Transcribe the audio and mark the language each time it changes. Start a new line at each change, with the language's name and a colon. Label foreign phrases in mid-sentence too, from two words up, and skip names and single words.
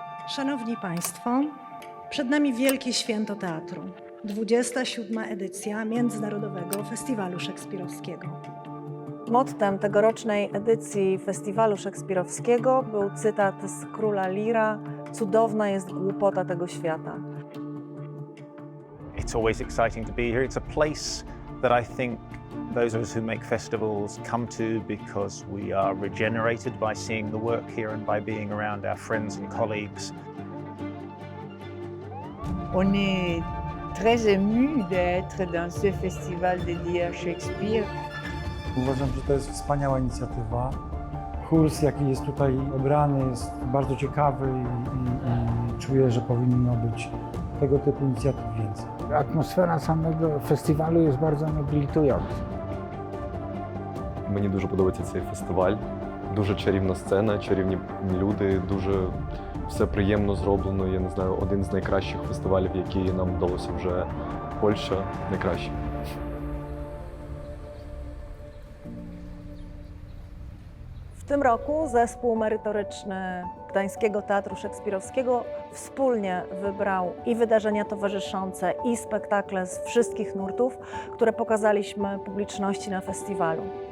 Polish: Szanowni Państwo, przed nami wielkie święto teatru. 27. edycja Międzynarodowego Festiwalu Szekspirowskiego. Mottem tegorocznej edycji Festiwalu Szekspirowskiego był cytat z Króla Leara: cudowna jest głupota tego świata.
English: It's always exciting to be here. It's a place that I think those of us who make festivals come to because we are regenerated by seeing the work here and by being around our friends and colleagues.
French: On est très ému d'être dans ce festival dédié à Shakespeare.
Polish: Uważam, że to jest wspaniała inicjatywa. Kurs, jaki jest tutaj obrany, jest bardzo ciekawy i czuję, że powinno być tego typu inicjatyw więcej. Atmosfera samego festiwalu jest bardzo nobilitująca.
Ukrainian: Мені дуже подобається цей фестиваль. Дуже чарівна сцена, чарівні люди, дуже все приємно зроблено. Я не знаю, один з найкращих фестивалів, які нам вдалося вже. Польща найкращий.
Polish: W tym roku zespół merytoryczny Gdańskiego Teatru Szekspirowskiego wspólnie wybrał i wydarzenia towarzyszące, i spektakle z wszystkich nurtów, które pokazaliśmy publiczności na festiwalu.